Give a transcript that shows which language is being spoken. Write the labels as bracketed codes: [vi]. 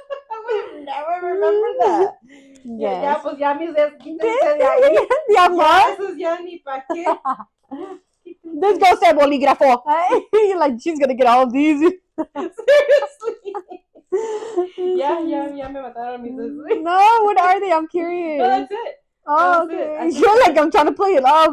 [en] I would never remember that. Yes. [es] Ya, pues ya mis dedos, quítense de ahí. Ya, eso ya ni pa' qué. [en] Let's go say bolígrafo. You're like, she's gonna get all of these. [es] Seriously. Ya me mataron mis dedos. [en] No, what are they? I'm curious. No, that's it. Oh, okay. You're like, I'm trying to play it off.